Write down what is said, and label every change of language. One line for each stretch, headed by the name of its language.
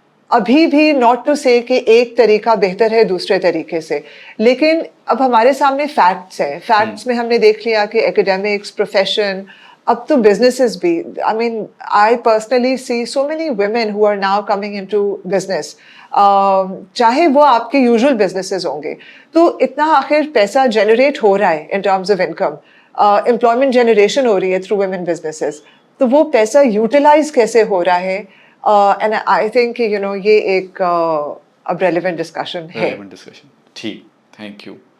Urdu: ابھی بھی
English: not to say
Urdu: کہ ایک طریقہ بہتر ہے دوسرے طریقے سے, لیکن اب ہمارے سامنے فیکٹس ہیں. فیکٹس میں ہم نے دیکھ لیا کہ ایکیڈیمکس, پروفیشن, اب تو بزنسز بھی.
English: I mean I personally see so many women who are now coming into business,
Urdu: چاہے وہ آپ کے یوزول بزنسز ہوں گے. تو اتنا آخر پیسہ جنریٹ ہو رہا ہے
English: in terms of income,
Urdu: employment generation ہو رہی ہے تھرو ویمن بزنسز, تو وہ پیسہ یوٹیلائز کیسے ہو رہا ہے.
English: and I think you know
Urdu: یہ ایک اب ریلیونٹ ڈسکشن ہے. ٹھیک, تھینک یو.